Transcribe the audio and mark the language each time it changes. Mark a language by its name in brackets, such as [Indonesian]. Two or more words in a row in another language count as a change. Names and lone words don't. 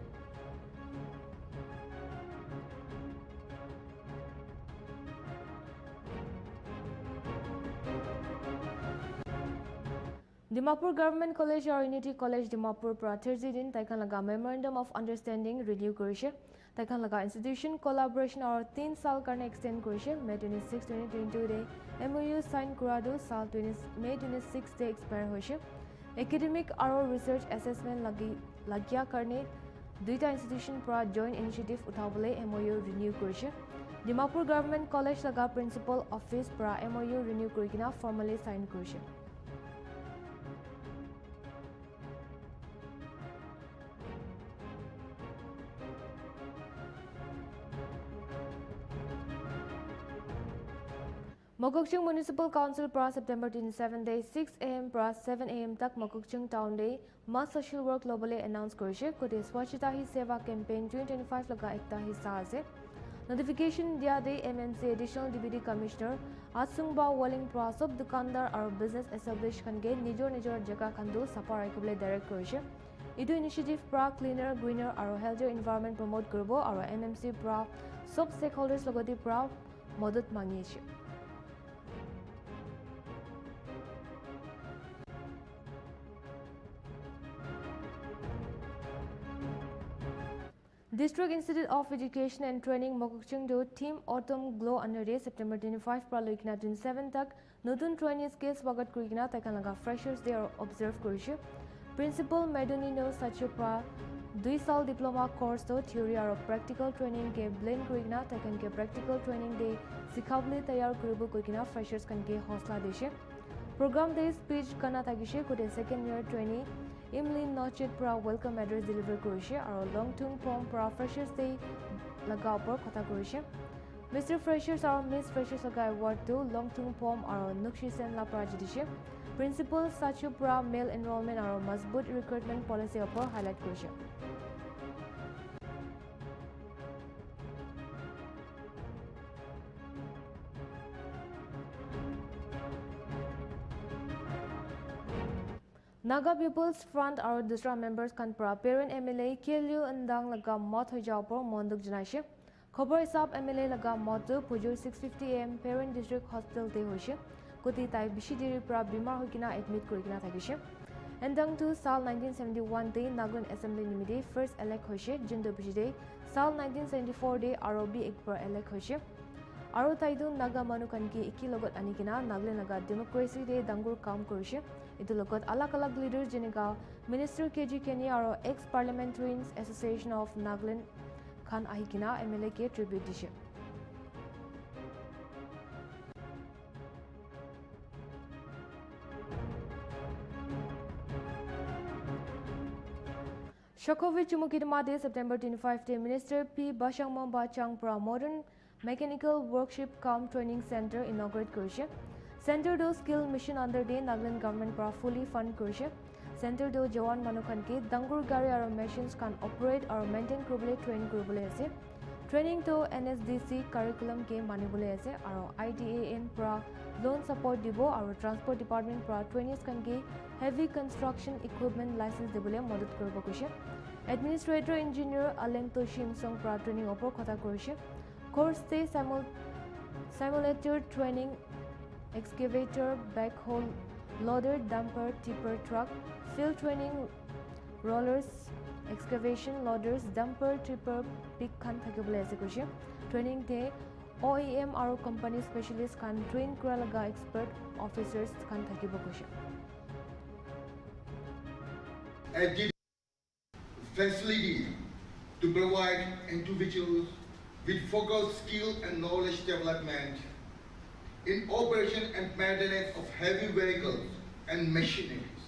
[Naga Pidgin] Dimapur Government College or Unity College Dimapur pra Thursday din taikan laga [English] Memorandum of Understanding [Naga Pidgin] renew korise taikan laga [English] institution collaboration [Naga Pidgin] or 3 saal karne extend korise May 26 2022 de MOU sign kurado saal May 26 de expire hoise academic aro [English] research assessment [Naga Pidgin] lagya karne duita institution pra [English] joint initiative [Naga Pidgin] uthabole MOU renew korise Dimapur Government College laga [English] principal office [Naga Pidgin] pra MOU renew kurikina [English] formally sign [Naga Pidgin] korise Mokokchung Municipal Council pra September 27 day 6 am pra 7 am tak Mokokchung Town Day [English] mass social work globally announce [Naga Pidgin] korise kote Swachhata hi seva campaign 2025 laga ekta hissa ase notification dia de MMC [English] additional deputy commissioner [Naga Pidgin] Asungba Walling pra sob dukandar aro [English] business established [Naga Pidgin] kan ge nijor jaga khandu sapa raikobole direct korise etu initiative pra [English] cleaner greener [Naga Pidgin] aro [English] healthier environment promote [Naga Pidgin] koribo aro MMC pra sob stakeholders logoti pra modot mangi ase District Institute of Education and Training Mokokchung do Team Autumn Glow under day September 25 pra loikina 27 tak notun trainees ke swagat kurikina taikan laga [English] freshers day observe [Naga Pidgin] korise Principal Medonino Sacho pra 2 saal [English] diploma course [Naga Pidgin] to theory aro [English] practical training [Naga Pidgin] ke blend kurikina taikan ke [English] practical training [Naga Pidgin] day sikhabole tayar koribo kurikina freshers kan ke hosla deshe program day speech kana tagishe kote [English] second year trainee [Naga Pidgin] Imlin Nochet pra [English] welcome address deliver [Naga Pidgin] korise aro long tung pom pra [English] freshers day [Naga Pidgin] laga upor kotha korise Mr. Freshers or Miss Freshers laga award to Longtung Pom or Nukshi Sen la prajidishe. Principal Sachupra [English] male enrollment [Naga Pidgin] or Mazbut [English] recruitment policy [Naga Pidgin] upper highlight kurishe. Naga People's Front or Dusra members can pra [English] parent MLA [Naga Pidgin] Kelyu Ndang laga mot hoi jaw por monduk janaishe. Khobar isab MLA laga mot tu pujur 6:50 am [English] parent district hospital [Naga Pidgin] te hoishe. Kuti tai bishidiri pra bimar hoikina admit kurikina thagishe. Ndang tu sal 1971 de Nagaland Assembly nimide [English] first elect [Naga Pidgin] hoishe. Jindo bishide sal 1974 de ROB ekbar elect hoishe. Aro taidu Naga manu kanki iki logot anikina Nagaland laga democracy de dangur kam kurishe. Itu logot alak-alak leaders jenika Minister KG Kenny aro ex-parliamentarians Association of Nagaland Khan ahikina MLA ke tribute dishe. Shokovi Chumukidma de September 25 de Minister P. Bashangmamba Changpra Modern Mechanical Workshop Cum Training Center inaugurate kurishe. Center do [English] skill mission under the Nagaland government [Naga Pidgin] pra [English] fully fund [Naga Pidgin] kurishe. Center do Jawan Manukan ke dangur gari aro machines can operate or maintain kurubole train kurubole ase. Training to NSDC curriculum ke manibole ase aro IDAN pra [English] loan support [Naga Pidgin] dibo aro [English] transport department [Naga Pidgin] pra trainees kan ke [English] heavy construction equipment license [Naga Pidgin] dibole madad koribo kushe. [English] Administrator engineer [Naga Pidgin] Alento Shimsong pra training opor khata kurishe. Course te [English] simulator training excavator, backhoe, loader, dumper, tipper, truck, field training, rollers, excavation, loaders, dumper, tipper, pick [Naga Pidgin] kan thakibole ase kushe. Training te OEM aro [English] company specialist [Naga Pidgin] kan train kuralaga [English] expert officers [Naga Pidgin] kan thakibo kushe. [English] Facility to provide individuals with focused skill and knowledge development in operation and maintenance of heavy vehicles and machineries.